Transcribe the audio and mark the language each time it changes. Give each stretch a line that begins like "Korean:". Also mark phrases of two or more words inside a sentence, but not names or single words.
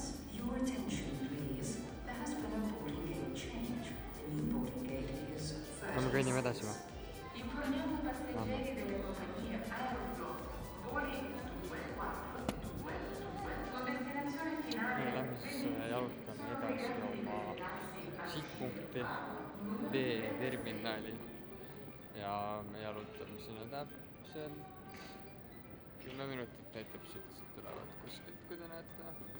English: Your attention please. There has been a boarding gate change. The new boarding gate is first.
Estonian: Me kõnnime edasi või?
Italian: Informiamo passeggeri delle compagnie Aerobot Boeing 2422 con destinazione finale.
Estonian: Me lähme siis jalutame edasi oma sihtpunkti D-terminali. Ja me jalutame sinna täpselt 10 minutit näitab siit tulevad kuskilt, kui te näete.